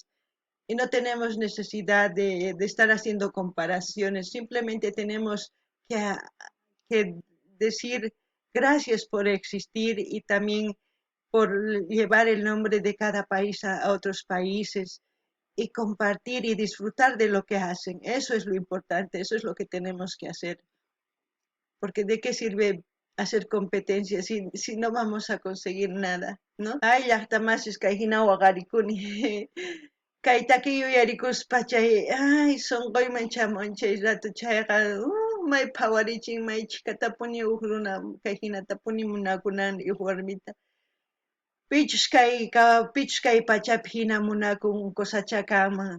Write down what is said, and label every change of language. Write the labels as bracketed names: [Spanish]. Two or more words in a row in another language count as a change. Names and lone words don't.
[Spanish] Y no tenemos necesidad de estar haciendo comparaciones, simplemente tenemos que, que decir gracias por existir y también por llevar el nombre de cada país a otros países y compartir y disfrutar de lo que hacen. Eso es lo importante, eso es lo que tenemos que hacer. Porque ¿de qué sirve hacer competencia si no vamos a conseguir nada? ¿No? [Quechua] Ay, llaqtamasis kayhina waqarikuni. Kaytaki yuyarikuspa chay, ay, sonqoyman chamun chay rato chayqa, may phawarichin, may chikatapuni huk runa kay hinatapuni munakunan huk warmita. Pichus kay pachapi hina munakun cosachakaman.